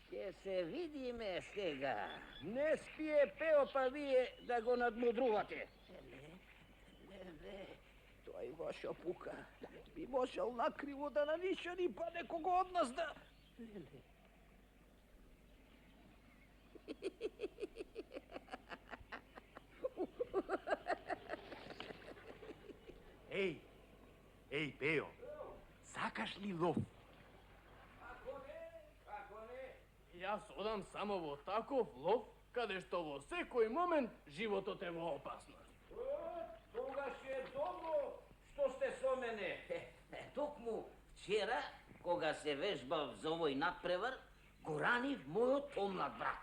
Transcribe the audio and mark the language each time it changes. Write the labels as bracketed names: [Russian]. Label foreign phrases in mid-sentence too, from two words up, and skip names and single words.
[Macedonian] Ще се видиме сега. Не спие Пео, па вие да го надмудрувате. Не, той ваша пука. Би можел накриво да нанишани, па некого од нас да... Ej, Peo, sakaš li lov? Јас одам само во таков лов, каде што во секој момент животот е во опасност. Тогаш е добро што сте со мене. Токму вчера, кога се вежбав за овој надпревар, го ранив мојот помлад брат.